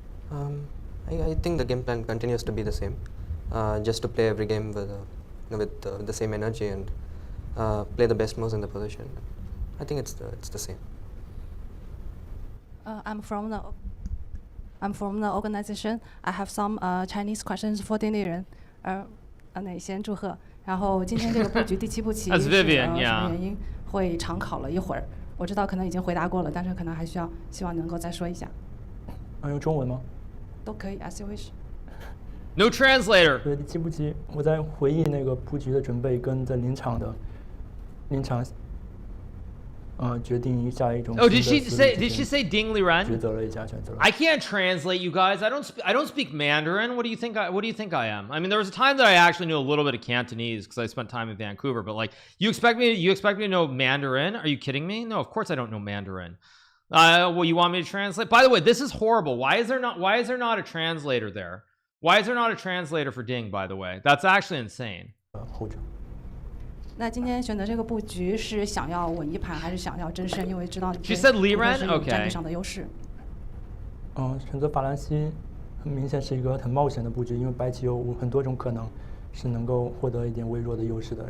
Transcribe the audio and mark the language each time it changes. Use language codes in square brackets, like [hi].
[en] I think the game plan continues to be the same. Just to play every game with the same energy and play the best moves in the position. I think it's the same. I'm from the organization. I have some Chinese questions for 丁立人。 [zh] 先祝贺。然后今天这个布局第7步棋是什么原因会长考了一会儿？我知道可能已经回答过了，但是可能还需要，希望能够再说一下。用中文吗？都可以 ， [en] as you wish。 No translator。 [zh] 对，第7步棋，我在回忆那个布局的准备跟在临场决定一下一种。 [en] Oh, did she say Ding Liren? [zh] 抉择了一下，选择了。 [en] I can't translate, you guys. I don't speak Mandarin. What do you think I am? I mean, there was a time that I actually knew a little bit of Cantonese because I spent time in Vancouver. But like, you expect me to know Mandarin? Are you kidding me? No, of course I don't know Mandarin. Well, you want me to translate? By the way, this is horrible. Why is there not a translator there? Why is there not a translator for Ding? By the way, that's actually insane. [zh] 后者。那今天选择这个布局是想要稳一盘，还是想要争胜？因为知道 [en] She said Liren? [zh] 是有战略上的优势。选择法兰西很明显是一个很冒险的布局，因为白棋有很多种可能是能够获得一点微弱的优势的。